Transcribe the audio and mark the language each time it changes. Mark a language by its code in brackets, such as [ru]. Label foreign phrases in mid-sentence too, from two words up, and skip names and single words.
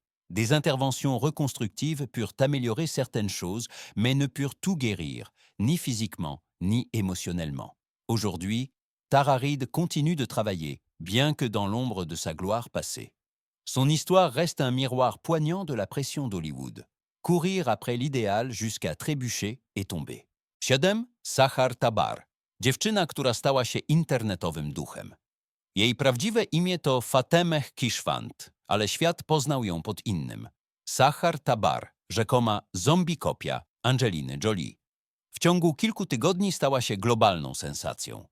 [fr] Des interventions reconstructives purent améliorer certaines choses, mais ne purent tout guérir, ni physiquement, ni émotionnellement. Aujourd'hui, Tara Reid continue de travailler, bien que dans l'ombre de sa gloire passée. Son histoire reste un miroir poignant de la pression d'Hollywood. Courir après l'idéal jusqu'à trébucher et tomber. 7. Sahar Tabar. [pl] Dziewczyna, która stała się internetowym duchem. Jej prawdziwe imię to Fatemeh Kishwant, ale świat poznał ją pod innym. Sahar Tabar, rzekoma zombie kopia Angeliny Jolie. W ciągu kilku tygodni stała się globalną sensacją.